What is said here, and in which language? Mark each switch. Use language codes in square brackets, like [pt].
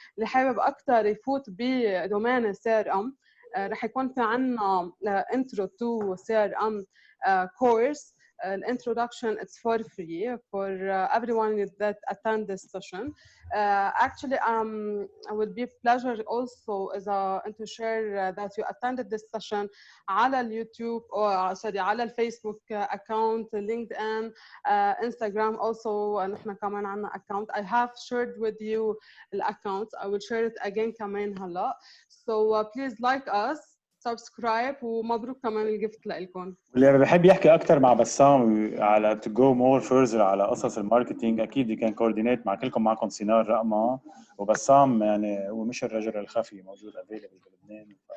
[ar] اللي حابب أكتر يفوت بدومين CRM رح يكون في عنا intro to CRM course. [en] Introduction, it's for free for everyone that attend this session. Actually, it would be a pleasure also to share that you attended this session [ar] على اليوتيوب [en] sorry [ar] على الفيسبوك [en] account, LinkedIn, Instagram also. [ar] نحن كمان عنا account. [en] I have shared with you the account. I will share it again [ar] كمان هلا. [en] So please like us. [ar] سبسكرايب ومبروك كمان الجفت لكم. واللي بحب يحكي اكثر مع بسام على [en] to go more further [ar] على قصص الماركتينج اكيد كان كوردينيت مع كلكم. معكم سينار رقمه وبسام يعني هو مش الرجل الخفي موجود افيلبل بلبنان.